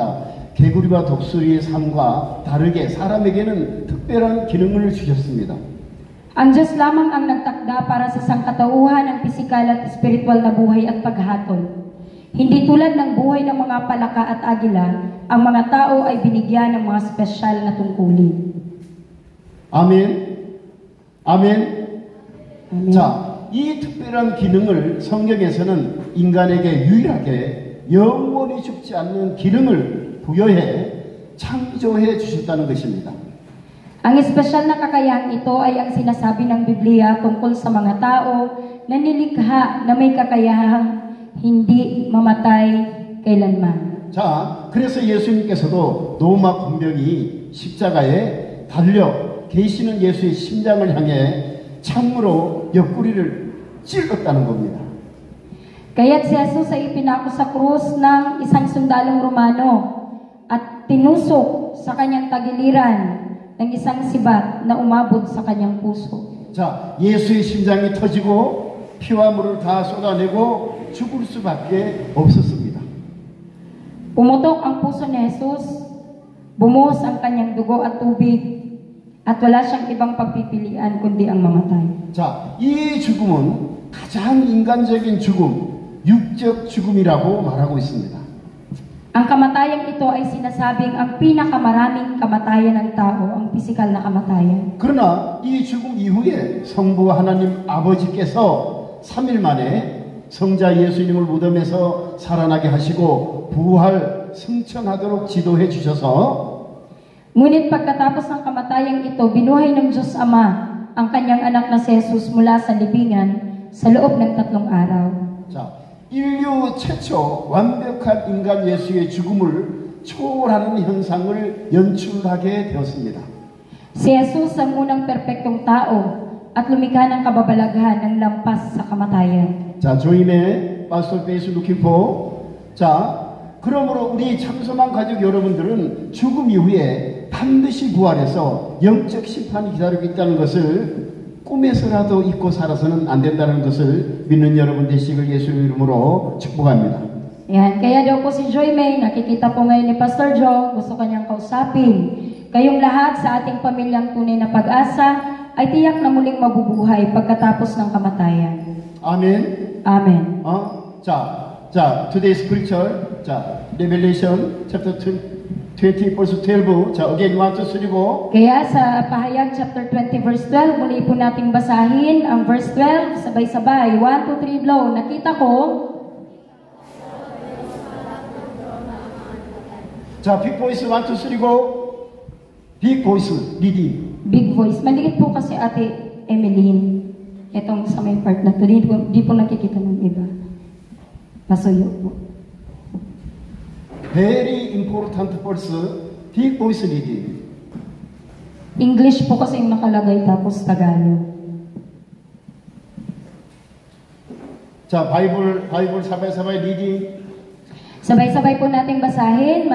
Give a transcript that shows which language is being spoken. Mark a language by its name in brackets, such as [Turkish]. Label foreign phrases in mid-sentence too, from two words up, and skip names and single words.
[Korean] 개구리와 독수리의 삶과 다르게 사람에게는 특별한 기능을 주셨습니다. [Filipino] Ang Diyos lamang ang nagtakda para sa sangkatauhan ng pisikal at espiritual na buhay at paghatol. Hindi tulad ng buhay ng mga palaka at agila, ang mga tao ay binigyan ng mga espesyal na tungkulin. [Korean] 아멘. 아멘. 아멘. 자, 이 특별한 기능을 성경에서는 인간에게 유일하게 영원히 죽지 않는 기능을 부여해 창조해 주셨다는 것입니다. [Filipino] Ang espesyal na kakayahang ito ay ang sinasabi ng Biblia tungkol sa mga tao na nilikha na may kakayahang hindi mamatay kailanman. [Korean] 자, 그래서 예수님께서도 로마 군병이 십자가에 달려 계시는 예수의 심장을 향해 창으로 옆구리를 찔렀다는 겁니다. [Filipino] Kaya't si Jesus ay ipinako sa krus ng isang sundalong Romano at tinusok sa kanyang tagiliran ng isang sibat na umabot sa kanyang puso. [Korean] 자, 예수의 심장이 터지고 피와 물을 다 쏟아내고 죽을 수밖에 없었습니다. [Filipino] Pumutok ang puso ni Jesus, bumuhos ang kanyang dugo at tubig, at wala siyang ibang pagpipilian kundi ang mamatay. [Korean] 자, 이 죽음은 가장 인간적인 죽음, 육적 죽음이라고 말하고 있습니다. [Filipino] Ang kamatayang ito ay sinasabing ang pinakamaraming kamatayan ng tao, ang pisikal na kamatayan. [Korean] 그러나 이 죽음 이후에 성부 하나님 아버지께서 3일 만에 성자 예수님을 무덤에서 살아나게 하시고 부활 승천하도록 지도해 주셔서 [Filipino] Ngunit pagkatapos ng kamatayang ito, binuhay ng Diyos Ama ang kanyang anak na si Jesus mula sa libingan sa loob ng 3 araw. [Korean] 자, 인류 최초 완벽한 인간 예수의 죽음을 초월하는 현상을 연출하게 되었습니다. [Filipino] Si Jesus ang unang perpektong tao at lumikha ng kababalaghan ng lampas sa kamatayan. [Korean] 자, 조임의 파스토 베이스 루키포. 자, 그러므로 우리 참소만 가족 여러분들은 죽음 이후에 반드시 부활해서 영적 심판이 기다리고 있다는 것을 꿈에서라도 잊고 살아서는 안 된다는 것을 믿는 여러분 되시길 예수의 이름으로 축복합니다. [Filipino] Yan, kaya daw po si Joy May, nakikita po ngayon ni Pastor Joe, gusto kanyang kausapin. Kayong lahat sa ating pamilyang tunay na pag-asa ay tiyak na muling mabubuhay pagkatapos ng kamatayan. [Korean] 아멘. [English] Amen. [Korean] 자, [English] today's scripture. 자, Revelation chapter 20 verse 12. 자, again 1, 2, 3 go. [Filipino] Kaya sa Pahayag [English] chapter 20 verse 12, [Filipino] muli po nating basahin ang verse 12, sabay-sabay. 1, 2, 3, blow. Nakita ko. [Korean] 자, [English] big voice 1, 2, 3 go. Big voice, leading. Big voice. [Filipino] Maliit po kasi Ate Emeline. Itong sa may part na to. Di po nakikita ng iba. Masuyo po. [English] Very important verse. Big voice leading. [Filipino] English po kasi yung nakalagay tapos Tagalog. 자, 바이블 sabay-sabay leading. Sabay-sabay po nating basahin.